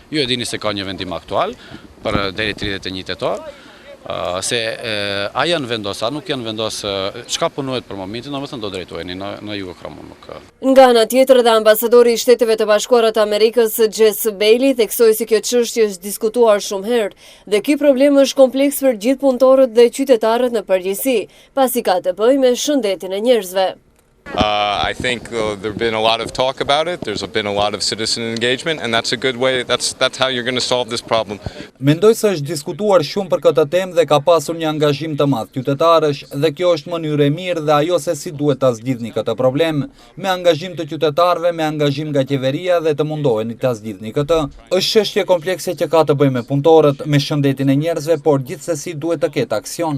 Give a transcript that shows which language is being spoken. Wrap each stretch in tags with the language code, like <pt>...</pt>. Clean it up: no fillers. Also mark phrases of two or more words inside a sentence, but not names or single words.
<sq>Ju e dini se ka një vendim aktual për deri 31 tetor, se a janë vendosë, a nuk janë vendosë, çka punohet për momentin, domethënë do drejtoheni në Jugochrom. Nga ana tjetër dhe ambasadori i Shteteve të Bashkuara të Amerikës Jess Bailey theksoi se kjo çështje është diskutuar shumë herë dhe ky problem është kompleks për gjithë punëtorët dhe qytetarët në përgjithësi, pasi ka të bëjë me shëndetin e njerëzve.</sq> <en>I think there's been a lot of talk about it. There's been a lot of citizen engagement, and that's a good way. That's how you're going to solve this problem.</en> <sq>Mendoj se është diskutuar shumë për këtë temë dhe ka pasur një angazhim të madh qytetarësh dhe kjo është mënyrë e mirë dhe ajo se si duhet ta zgjidhni këtë problem, me angazhim të qytetarëve, me angazhim nga qeveria dhe të mundoheni ta zgjidhni këtë. Është çështje komplekse që ka të bëjë me punëtorët, me shëndetin e njerëzve, por gjithsesi duhet të ketë aksion.</sq>